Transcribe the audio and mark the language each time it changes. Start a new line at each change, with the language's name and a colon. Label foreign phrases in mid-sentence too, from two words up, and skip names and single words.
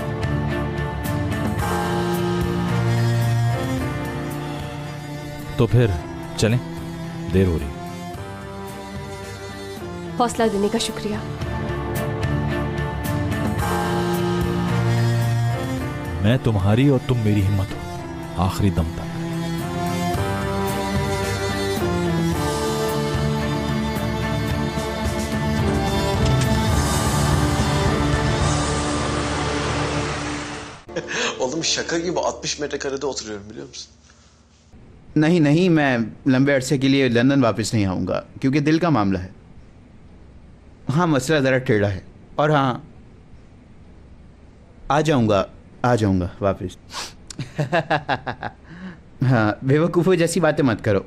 Hindi: तो फिर चलें, देर हो रही। हौसला देने का शुक्रिया। मैं तुम्हारी और तुम मेरी हिम्मत हो आखिरी दम तक।
Turkish: Oğlum şaka gibi 60 metrekarede oturuyorum biliyor musun?
Hindi: नहीं नहीं, मैं लंबे अरसे के लिए लंदन वापस नहीं आऊँगा, क्योंकि दिल का मामला है। हाँ, मसला ज़रा टेढ़ा है। और हाँ, आ जाऊँगा वापस। हाँ, बेवकूफ़ों जैसी बातें मत करो।